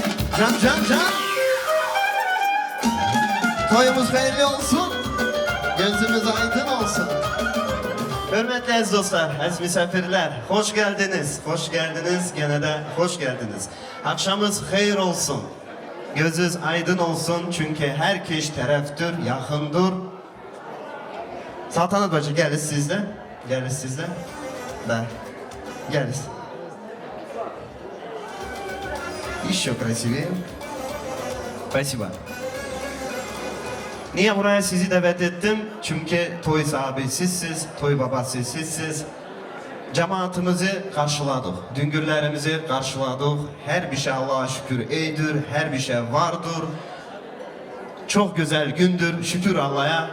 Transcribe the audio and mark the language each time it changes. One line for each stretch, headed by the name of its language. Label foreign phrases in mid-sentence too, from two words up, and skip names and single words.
Turkish: Can can can Toyumuz hayırlı olsun Gözümüz aydın olsun Hürmetli aziz dostlar, aziz misafirler, hoş geldiniz, gene de hoş geldiniz. Akşamınız hayır olsun, gözünüz aydın olsun çünkü herkes tarafdır, yakındır. Saltanat Bacı geliz sizle, geliz.
Russian: Еще красивее. Спасибо.
Turkish: Niye buraya sizi davet ettim? Çünkü toy sahibi sizsiz, toy babası sizsiz. Cemaatimizi karşıladık, düngürlerimizi karşıladık. Her bir şey Allah'a şükür eydir, her bir şey vardır. Çok güzel gündür, şükür Allah'a.